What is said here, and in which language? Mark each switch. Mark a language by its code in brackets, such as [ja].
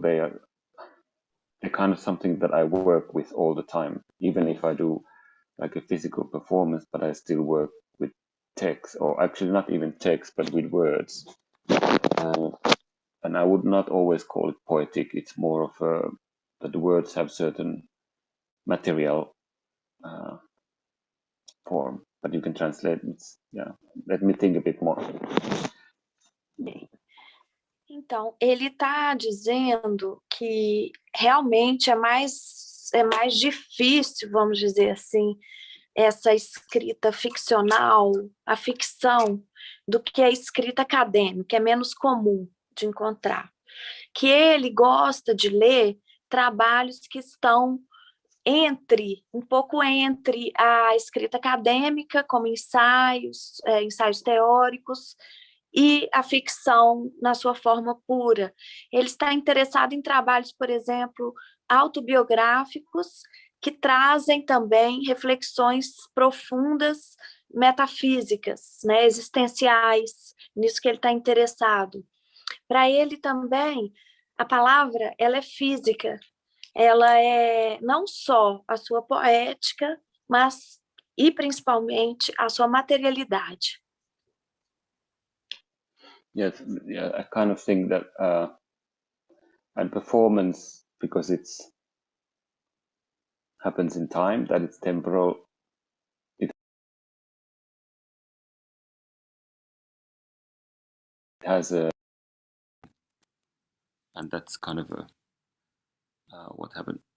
[en] They're kind of something that I work with all the time, even if I do like a physical performance, but I still work with text, or actually not even text, but with words. And I would not always call it poetic. It's more of that the words have certain material form, but you can translate it. Let me think a bit more. [pt] Então, ele está dizendo que realmente é mais difícil, vamos dizer assim, essa escrita ficcional, a ficção, do que a escrita acadêmica, é menos comum de encontrar. Que ele gosta de ler trabalhos que estão um pouco entre a escrita acadêmica, como ensaios teóricos, e a ficção na sua forma pura. Ele está interessado em trabalhos, por exemplo, autobiográficos, que trazem também reflexões profundas, metafísicas, né, existenciais, nisso que ele está interessado. Para ele também, A palavra, ela é física. Ela é não só a sua poética, mas e principalmente a sua materialidade. [en] Yes, yeah, I kind of think that and performance, because it's happens in time, that it's temporal. It has a, and that's kind of a what happened.